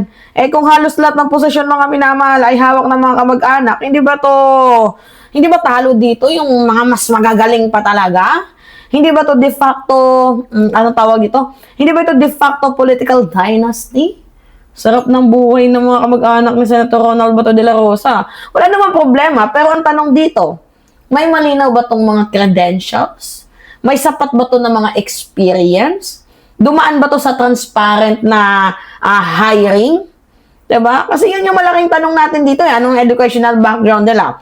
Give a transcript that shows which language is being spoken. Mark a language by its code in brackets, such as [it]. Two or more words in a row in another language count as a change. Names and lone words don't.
[tl] Kung halos lahat ng posisyon, mga minamahal, ay hawak ng mga kamag-anak, hindi ba talo dito yung mga mas magagaling pa talaga? Hindi ba to [en] de facto, [tl] anong tawag dito? Hindi ba ito [en] de facto political dynasty? [tl] Sarap ng buhay ng mga kamag-anak ni Senator Ronald Bato de la Rosa. Wala namang problema, pero ang tanong dito, may malinaw ba tong mga credentials? May sapat ba to ng mga experience? Dumaan ba to sa transparent na hiring? Diba? Kasi yun yung malaking tanong natin dito. Anong [en] educational background [tl] nila?